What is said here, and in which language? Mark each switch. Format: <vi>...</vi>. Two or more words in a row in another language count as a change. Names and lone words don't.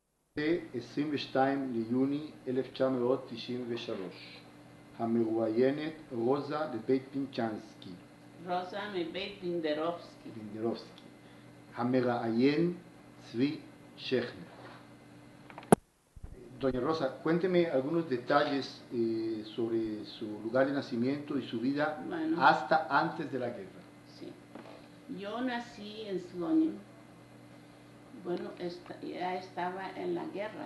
<he>22 ליוני 1993. המרואיינת רוזה לבית פינצ'נסקי. רוזה מבית בינדרובסקי. בינדרובסקי. המראיין צבי שכנר.</he> <es>Doña Rosa, cuénteme algunos detalles sobre su lugar de nacimiento y su vida hasta antes de la guerra. Sí. Yo nací en Slonim. Bueno, ya estaba en la guerra.</es>